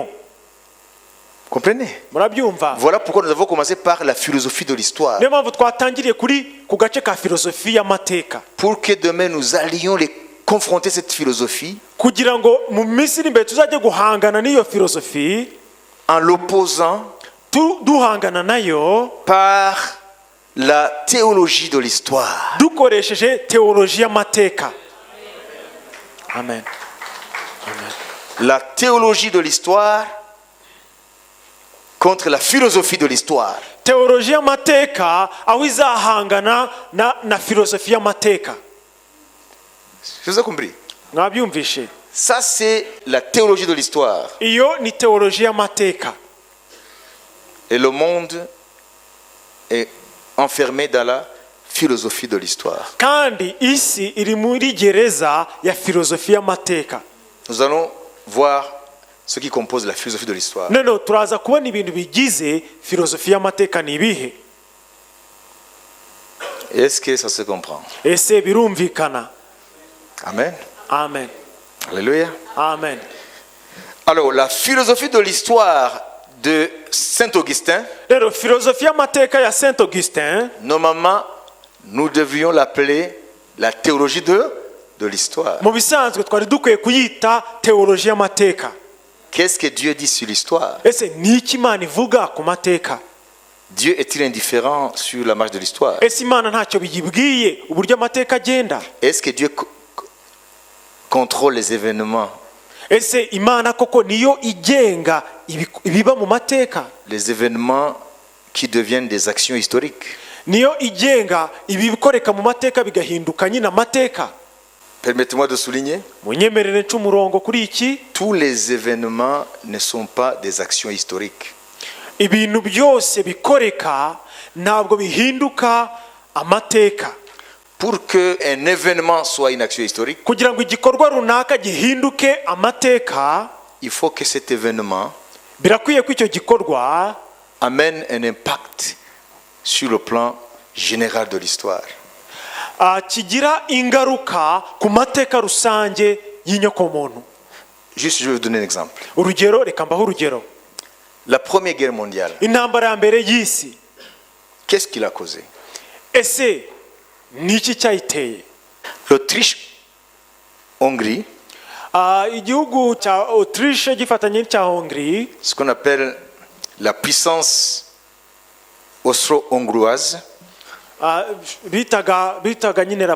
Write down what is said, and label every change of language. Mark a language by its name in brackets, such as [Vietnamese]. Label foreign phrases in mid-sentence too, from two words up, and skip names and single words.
[French] Comprenez? [Kinyarwanda] Murabyumva? [French] Voilà pourquoi nous avons commencé par la philosophie de l'histoire. [Kinyarwanda] Niyo mpamvu twatangiriye ku gace ka filozofi y'amateka, [French] Pour que demain nous allions confronter cette philosophie [Kinyarwanda] kugira ngo mu minsi iri imbere tuzajye guhangana n'iyo filozofi, [French] en l'opposant [Kinyarwanda] duhangana nayo [French] par la théologie de l'histoire. [Kinyarwanda] dukoresheje teoloji y'amateka. Amen. [French] La théologie de l'histoire contre la philosophie de l'histoire. [Kinyarwanda] Teoloji y'amateka aho izahangana na filozofi y'amateka. [French] Je vous ai compris? [Kinyarwanda] Mwabyumvishe? [French] Ça, c'est la théologie de l'histoire. [Kinyarwanda] Iyo ni teoloji y'amateka. [French] Et le monde est enfermé dans la philosophie de l'histoire. [Kinyarwanda] Kandi isi iri muri gereza ya filozofi y'amateka. [French] Nous allons voir ce qui compose la philosophie de l'histoire. [Kinyarwanda] None turaza kubona ibintu bigize filozofi y'amateka ni ibihe. [French] Est-ce que ça se comprend? [Kinyarwanda] Ese birumvikana? Amen. Amen. Alléluia. Amen. [French] Alors, la philosophie de l'histoire de Saint Augustin, [Kinyarwanda] Rero filozofi y'amateka ya Saint Augustin, [French] normalement, nous devrions l'appeler la théologie de l'histoire. [Kinyarwanda] mu bisanzwe twari dukwiye kuyita teoloji y'amateka. [French] Qu'est-ce que Dieu dit sur l'histoire? [Kinyarwanda] Ese ni iki Imana ivuga ku mateka? [French] Dieu est-il indifférent sur la marche de l'histoire? [Kinyarwanda] Ese Imana ntacyo biyibwiye uburyo amateka agenda? [French] Est-ce que Dieu contrôle les événements? [Kinyarwanda] Ese Imana koko niyo igenga ibiba mu mateka? [French] Les événements qui deviennent des actions historiques. [Kinyarwanda] Niyo igenga ibikoreka mu mateka bigahinduka nyine amateka? [French] Permettez-moi de souligner, [Kinyarwanda] Munyemerere n'umurongo kuri iki, [French] tous les événements ne sont pas des actions historiques. [Kinyarwanda] ibintu byose bikoreka ntabwo bihinduka amateka. [French] Pour qu'un événement soit une action historique, [Kinyarwanda] Kugira ngo igikorwa runaka gihinduke amateka, [French] il faut que cet événement [Kinyarwanda] birakwiye ko icyo gikorwa [French] amène un impact sur le plan général de l'histoire. [Kinyarwanda] kigira ingaruka ku mateka rusange y'inyokomuntu. [French] Juste, je vais vous donner un exemple. [Kinyarwanda] Urugero, reka mbaho urugero. [French] La Première Guerre mondiale, [Kinyarwanda] Intambara ya mbere y'isi, [French] qu'est-ce qu'il a causé? [Kinyarwanda] ese ni iki cyayiteye? [French] L'Autriche-Hongrie, [Kinyarwanda] Igihugu cya Autriche gifatanye n'icya Hongrie, [French] ce qu'on appelle la puissance austro-hongroise, [Kinyarwanda] bitaga nyine la